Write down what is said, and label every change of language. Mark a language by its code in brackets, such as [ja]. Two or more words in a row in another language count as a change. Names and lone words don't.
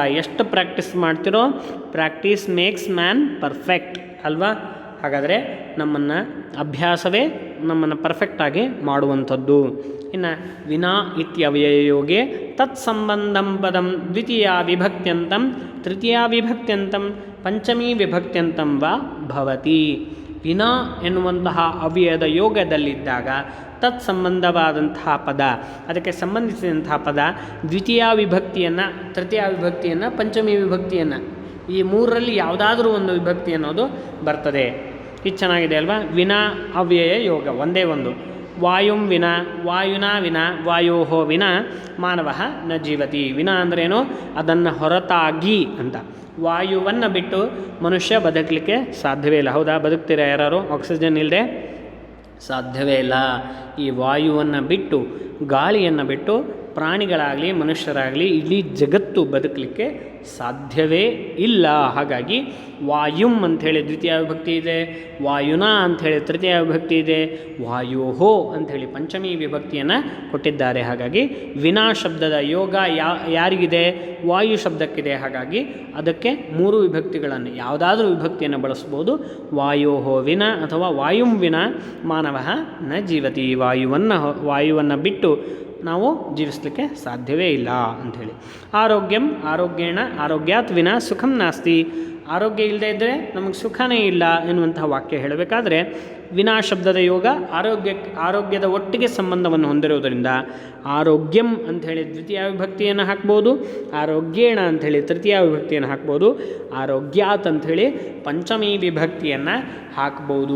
[kn] ಎಷ್ಟು ಪ್ರಾಕ್ಟೀಸ್ ಮಾಡ್ತಿರೋ [en] practice makes man perfect [kn] ಅಲ್ವಾ? ಹಾಗಾದರೆ ಅಭ್ಯಾಸವೇ ನಮ್ಮನ್ನು ಪರ್ಫೆಕ್ಟಾಗಿ ಮಾಡುವಂಥದ್ದು. [sa] ಇನ್ನು ವಿನಾ ಇತ್ಯವಯಯೋಗೆ ತತ್ಸಂಬಂಧಂ ಪದಂ ದ್ವಿತೀಯ ವಿಭಕ್ತ್ಯಂತಂ ತೃತೀಯ ವಿಭಕ್ತ್ಯಂತಂ ಪಂಚಮೀ ವಿಭಕ್ತ್ಯಂತಂ ವಾ ಭವತಿ. [kn] ವಿನಾ ಎನ್ನುವಂತಹ ಅವ್ಯಯದ ಯೋಗದಲ್ಲಿದ್ದಾಗ ತತ್ಸಂಬಂಧವಾದಂತಹ ಪದ, ಅದಕ್ಕೆ ಸಂಬಂಧಿಸಿದಂತಹ ಪದ ದ್ವಿತೀಯ ವಿಭಕ್ತಿಯನ್ನು, ತೃತೀಯ ವಿಭಕ್ತಿಯನ್ನು, ಪಂಚಮಿ ವಿಭಕ್ತಿಯನ್ನು ಈ ಮೂರರಲ್ಲಿ ಯಾವುದಾದ್ರೂ ಒಂದು ವಿಭಕ್ತಿ ಅನ್ನೋದು ಬರ್ತದೆ. ಇದು ಚೆನ್ನಾಗಿದೆ ಅಲ್ವಾ? ವಿನಾ ಅವ್ಯಯ ಯೋಗ ಒಂದೇ ಒಂದು. [sa] ವಾಯುಂ ವಿನಾ, ವಾಯುನಾ ವಿನಾ, ವಾಯೋಹೋ ವಿನಾ ಮಾನವ ನ ಜೀವತಿ. [kn] ವಿನಾ ಅಂದ್ರೇನು? ಅದನ್ನು ಹೊರತಾಗಿ ಅಂತ. ವಾಯುವನ್ನು ಬಿಟ್ಟು ಮನುಷ್ಯ ಬದುಕಲಿಕ್ಕೆ ಸಾಧ್ಯವೇ ಇಲ್ಲ. ಹೌದಾ? ಬದುಕ್ತೀರಾ ಯಾರು? ಆಕ್ಸಿಜನ್ ಇಲ್ಲದೆ ಸಾಧ್ಯವೇ ಇಲ್ಲ. ಈ ವಾಯುವನ್ನು ಬಿಟ್ಟು, ಗಾಳಿಯನ್ನು ಬಿಟ್ಟು ಪ್ರಾಣಿಗಳಾಗಲಿ ಮನುಷ್ಯರಾಗಲಿ ಇಡೀ ಜಗತ್ತು ಬದುಕಲಿಕ್ಕೆ ಸಾಧ್ಯವೇ ಇಲ್ಲ. ಹಾಗಾಗಿ ವಾಯುಂ ಅಂಥೇಳಿ ದ್ವಿತೀಯ ವಿಭಕ್ತಿ ಇದೆ, ವಾಯುನಾ ಅಂಥೇಳಿ ತೃತೀಯ ವಿಭಕ್ತಿ ಇದೆ, ವಾಯೋಹೋ ಅಂಥೇಳಿ ಪಂಚಮಿ ವಿಭಕ್ತಿಯನ್ನು ಕೊಟ್ಟಿದ್ದಾರೆ. ಹಾಗಾಗಿ ವಿನಾ ಶಬ್ದದ ಯೋಗ ಯಾರಿಗಿದೆ? ವಾಯು ಶಬ್ದಕ್ಕಿದೆ. ಹಾಗಾಗಿ ಅದಕ್ಕೆ ಮೂರು ವಿಭಕ್ತಿಗಳನ್ನು, ಯಾವುದಾದ್ರೂ ವಿಭಕ್ತಿಯನ್ನು ಬಳಸ್ಬೋದು. [sa] ವಾಯೋಹೋ ವಿನಾ ಅಥವಾ ವಾಯುಂ ವಿನಾ ಮಾನವ ನ ಜೀವತಿ. [kn] ವಾಯುವನ್ನು ಬಿಟ್ಟು ನಾವು ಜೀವಿಸಲಿಕ್ಕೆ ಸಾಧ್ಯವೇ ಇಲ್ಲ ಅಂಥೇಳಿ. [sa] ಆರೋಗ್ಯಂ ಆರೋಗ್ಯೇಣ ಆರೋಗ್ಯಾತ್ ವಿನಾ ಸುಖಂ ನಾಸ್ತಿ. [kn] ಆರೋಗ್ಯ ಇಲ್ಲದೇ ಇದ್ದರೆ ನಮಗೆ ಸುಖನೇ ಇಲ್ಲ ಎನ್ನುವಂತಹ ವಾಕ್ಯ ಹೇಳಬೇಕಾದ್ರೆ ವಿನಾ ಶಬ್ದದ ಯೋಗ ಆರೋಗ್ಯದ ಒಟ್ಟಿಗೆ ಸಂಬಂಧವನ್ನು ಹೊಂದಿರುವುದರಿಂದ ಆರೋಗ್ಯಂ ಅಂಥೇಳಿ ದ್ವಿತೀಯ ವಿಭಕ್ತಿಯನ್ನು ಹಾಕ್ಬೋದು, ಆರೋಗ್ಯೇಣ ಅಂಥೇಳಿ ತೃತೀಯ ವಿಭಕ್ತಿಯನ್ನು ಹಾಕ್ಬೋದು, ಆರೋಗ್ಯಾತ್ ಅಂಥೇಳಿ ಪಂಚಮಿ ವಿಭಕ್ತಿಯನ್ನು ಹಾಕ್ಬೋದು.